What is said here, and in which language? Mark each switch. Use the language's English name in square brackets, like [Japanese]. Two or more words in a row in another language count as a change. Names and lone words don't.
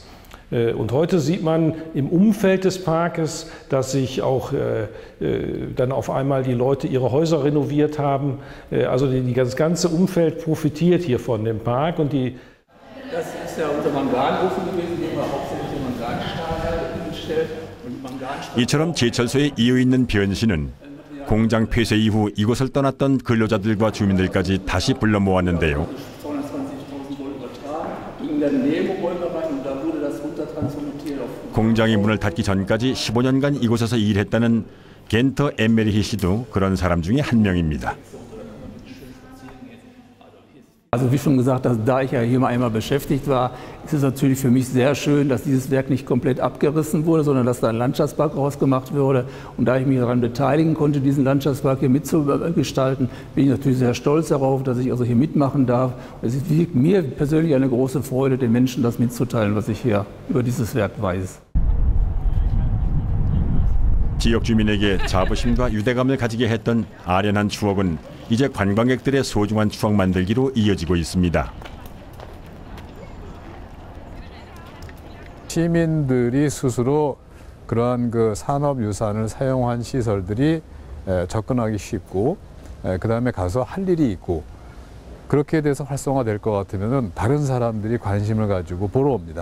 [German] Und heute sieht man im Umfeld des Parkes, dass sich auch dann auf einmal die Leute ihre Häuser renoviert haben. Also das ganze Umfeld profitiert hier von dem Park. Und das ist ja unser Manganofen gewesen, den wir hauptsächlich den Manganstahl hingestellt. [Korean] 이처럼 제철소에 이어있는 변신은 공장 폐쇄 이후 이곳을 떠났던 근로자들과 주민들까지 다시 불러 모았는데요. 공장이 문을 닫기 전까지 15년간 이곳에서 일했다는 겐터 엠메리히 씨도 그런 사람 중에 한 명입니다. [German] Also wie schon gesagt, da ich ja hier mal einmal beschäftigt war, ist es natürlich für mich sehr schön, dass dieses Werk nicht komplett abgerissen wurde, sondern dass da ein Landschaftspark rausgemacht wurde. Und da ich mich daran beteiligen konnte, diesen Landschaftspark hier mitzugestalten, bin ich natürlich sehr stolz darauf, dass ich also hier mitmachen darf. Es ist mir persönlich eine große Freude, den Menschen das mitzuteilen, was ich hier über dieses Werk weiß. [Korean] 지역 주민에게 자부심과 유대감을 가지게 했던 아련한 추억은 이제 관광객들의 소중한 추억 만들기로 이어지고 있습니다. 시민들이 스스로 그러한 그 산업유산을 사용한 시설들이 접근하기 쉽고 그 다음에 가서 할 일이 있고 그렇게 돼서 활성화될 것 같으면 다른 사람들이 관심을 가지고 보러 옵니다.